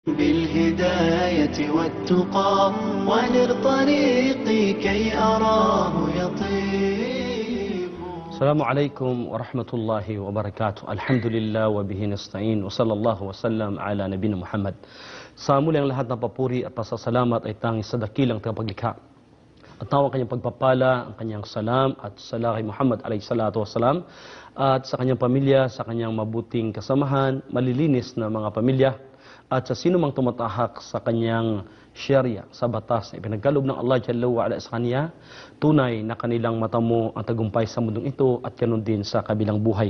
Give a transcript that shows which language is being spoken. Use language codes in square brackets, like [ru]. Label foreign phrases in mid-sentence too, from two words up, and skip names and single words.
[ar] بالهداية والتقى ونر طريقي كي أراه يطيب. السلام عليكم ورحمة الله وبركاته. الحمد لله وبه نستعين وصلى الله وسلم على نبينا Muhammad. [tl] Sa muling lahat ng papuri at pasasalamat ay tanging sa dakilang tagapaglikha. At nawang kanyang pagpapala, ang kanyang salam at sala kay Muhammad [ar] عليه الصلاة والسلام [tl] at sa kanyang pamilya, sa kanyang mabuting kasamahan, malilinis na mga pamilya at sa sino mang tumatahak sa kanyang syariah, sa batas na ipinagkaloob ng Allah [ar] جل وعلا [tl] sa kanya, tunay na kanilang matamo ang tagumpay sa mundong ito at ganun din sa kabilang buhay.